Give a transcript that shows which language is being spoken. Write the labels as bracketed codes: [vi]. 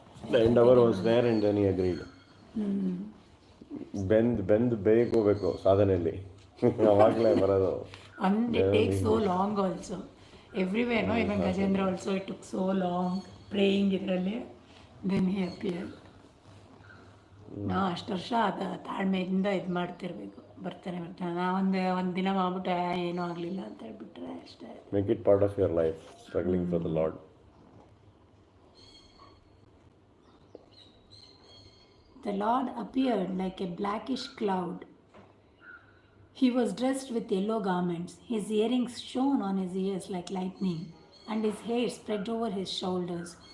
[en] The endeavor was there and then he agreed. [kn] Bend ಬೇಕೋ ಸಾಧನೆಯಲ್ಲಿ ಅವಾಗಲೇ ಬರೋದು. [en] And it takes so long also. Everywhere, no? Even Gajendra also, it took so long praying ಇದರಲ್ಲಿ. Then he appeared. [kn] ನಾವು ಅಷ್ಟು ವರ್ಷ ಅದು ತಾಳ್ಮೆಯಿಂದ ಇದು ಮಾಡ್ತಿರ್ಬೇಕು. ಬರ್ತಾನೆ ನಾ ಒಂದು ದಿನ ಮಾಡ್ಬಿಟ್ಟೆ ಏನೂ ಆಗಲಿಲ್ಲ ಅಂತ ಹೇಳ್ಬಿಟ್ರೆ ಅಷ್ಟೇ. [en] Make it part of your life, struggling for the Lord. The Lord appeared like a blackish cloud. He was dressed with yellow garments. His earrings shone on his ears like lightning, and his hair spread over his shoulders.